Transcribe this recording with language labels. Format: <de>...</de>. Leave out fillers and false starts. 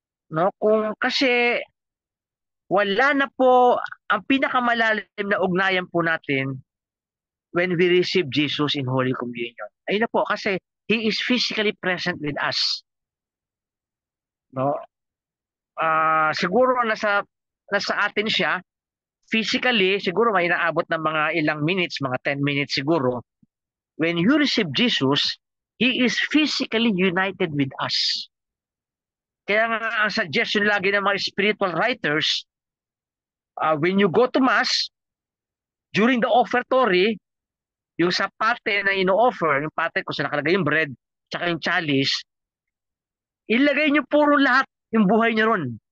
<tl>No, kung kasi wala na po ang pinakamalalim na ugnayan po natin</tl> <en>when we receive Jesus in Holy Communion.</en> <tl>Ayun na po kasi</tl> <en>He is physically present with us. No?</en> <tl>Siguro nasa atin siya physically, siguro may inaabot ng mga ilang minutes, mga 10 minutes siguro.</tl> <en>When you receive Jesus, He is physically united with us.</en> <tl>Kaya nga ang suggestion lagi ng mga spiritual writers,</tl> <en>when you go to Mass, during the offertory,</en> <tl>yung sa pate na ino-offer, yung pate kung saan nakalagay yung bread, tsaka yung chalice, ilagay nyo puro lahat yung buhay nyo ron.</tl>